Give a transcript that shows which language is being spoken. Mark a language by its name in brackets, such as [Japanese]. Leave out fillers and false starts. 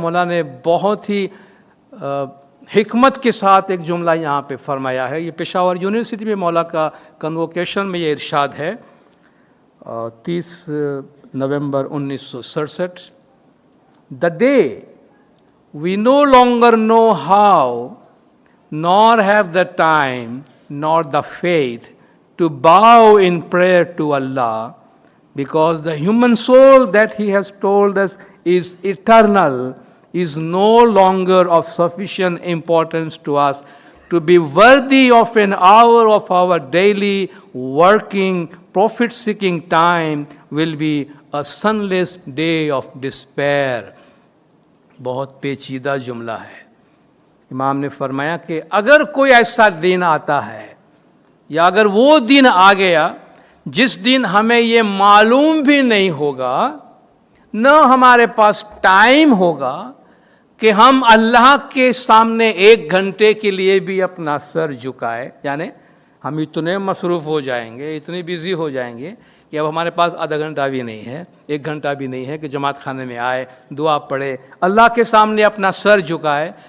[Urdu] مولا نے بہت ہی حکمت کے ساتھ ایک جملہ یہاں پہ فرمایا ہے. یہ پشاور یونیورسٹی میں مولا کا کنووکیشن میں یہ ارشاد ہے 30 نومبر 1967. [English] The day we no longer know how, nor have the time, nor the faith to bow in prayer to Allah, because the human soul that He has told us is eternal, is no longer of sufficient importance to us to be worthy of an hour of our daily working, profit-seeking time will be a sunless day of despair. [Urdu] بہت پیچیدہ جملہ ہے. امام نے فرمایا کہ اگر کوئی ایسا دن آتا ہے، یا اگر وہ دن آ گیا جس دن ہمیں یہ معلوم بھی نہیں ہوگا، نہ ہمارے پاس ٹائم ہوگا کہ ہم اللہ کے سامنے 1 گھنٹے کے لیے بھی اپنا سر جھکائے، یعنی ہم اتنے مصروف ہو جائیں گے، اتنے بیزی ہو جائیں گے کہ اب ہمارے پاس آدھا گھنٹہ بھی نہیں ہے، 1 گھنٹہ بھی نہیں ہے کہ جماعت خانے میں آئے، دعا پڑھے، اللہ کے سامنے اپنا سر جھکائے.